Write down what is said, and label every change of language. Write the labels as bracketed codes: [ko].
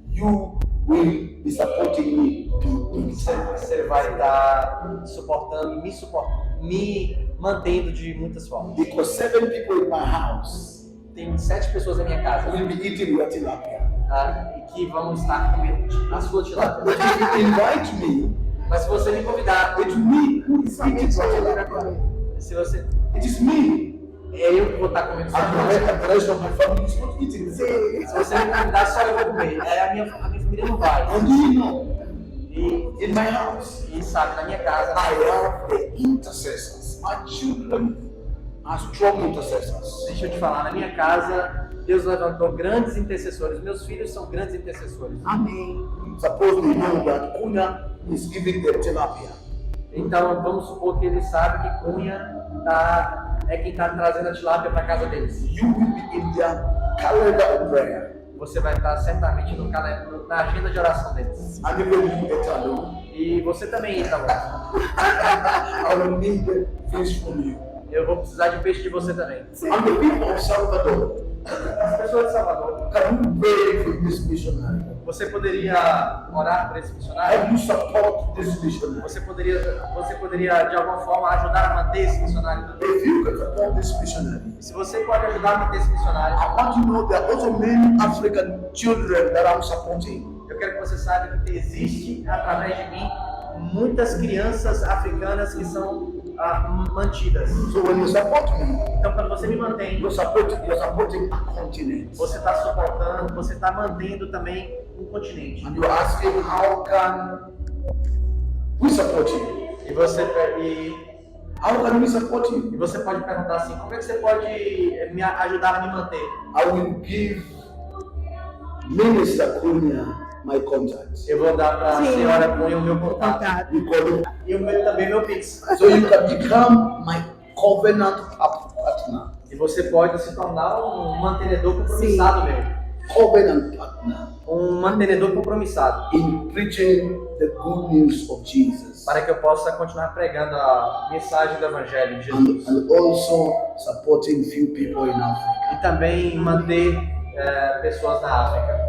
[en] you will be supporting me to do it. [pt] você vai estar suportando, me mantendo de muitas formas. [en] Because 7 people in my house [pt] Tem 7 pessoas na minha casa [en] will be eating your tilapia. [pt] e que vão estar comendo a sua tilápia. [en] But if you invite me, [pt] Mas se você me convidar, [en] it's me who is eating your tilapia. [pt] se você, [en] It is me. [pt] é eu que vou estar comendo sua tilápia. [en] And the rest of my family is not eating the tilapia. [pt] Se você me convidar, só eu vou comer. A minha família não vai. [en] And do you know, [pt] E, [en] in my house, [pt] sabe, na minha casa, [en] I have the intercessors. My children are strong intercessors. [pt] deixa eu te falar, na minha casa, Deus levantou grandes intercessores. Meus filhos são grandes intercessores. Amém. [en] Suppose they know that Kuna is giving them tilapia. [pt] Então, vamos supor que eles sabem que Cunha é quem está trazendo a tilápia para casa deles. [en] You will be in their calendar of prayer. [pt] Você vai estar certamente na agenda de oração deles. [en] And even you get alone. [pt] E você também entra lá. [en] I will need fish from you. [pt] Eu vou precisar de peixe de você também. [en] And the people of Salvador, [pt] As pessoas de Salvador, [en] can you pray for this missionary? [pt] você poderia orar por esse missionário? [en] Can you support this missionary? [pt] Você poderia de alguma forma ajudar a manter esse missionário também? [en] If you can support this missionary, [pt] Se você pode ajudar a manter esse missionário, [en] I want you to know there are also many African children that I'm supporting. [pt] eu quero que você saiba que existe através de mim muitas crianças africanas que são mantidas. [en] So when you support me, [pt] Então, quando você me mantém, [en] you're supporting a continent. [pt] você está suportando, você está mantendo também um continente. [en] And you're asking how can we support you? [pt] E você [en] How can we support you? [pt] pode perguntar assim, como é que você pode me ajudar a me manter? [en] I will give Minister Kunya my contact. [pt] Eu vou dar para a Sim. senhora Cunha o meu contato. Contato. [en] You call him. [pt] E também meu Pix. [en] So you can become my covenant partner. [pt] E você pode se tornar um mantenedor compromissado meu. [en] Covenant partner [pt] Um mantenedor compromissado. [en] in preaching the good news of Jesus. [pt] para que eu possa continuar pregando a mensagem do Evangelho de Jesus. [en] and also supporting few people in Africa. [pt] E também manter pessoas na África,